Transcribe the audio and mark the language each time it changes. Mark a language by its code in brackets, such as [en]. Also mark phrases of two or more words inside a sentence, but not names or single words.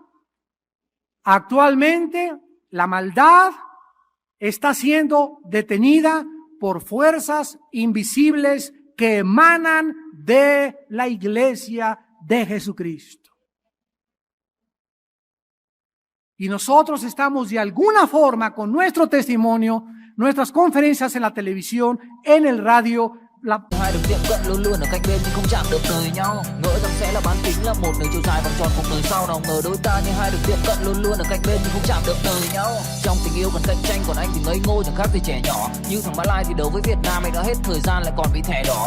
[es] Actualmente la maldad está siendo detenida por fuerzas invisibles que emanan de la iglesia de Jesucristo. Y nosotros estamos de alguna forma con nuestro testimonio, nuestras conferencias en la televisión, en el radio, [vi] hai được tiệm cận luôn luôn ở cạnh bên nhưng không chạm được đời nhau. Ngỡ rằng sẽ là bán kính là một đường chiều dài vòng tròn cuộc đời sau, nào ngờ đôi ta như hai được tiệm cận luôn luôn ở cạnh bên nhưng không chạm được đời nhau. Trong tình yêu còn cạnh tranh, còn anh thì ngây ngô chẳng khác gì trẻ nhỏ. Như thằng Mã Lai thì đấu với Việt Nam, anh đã hết thời gian lại còn bị thẻ đỏ.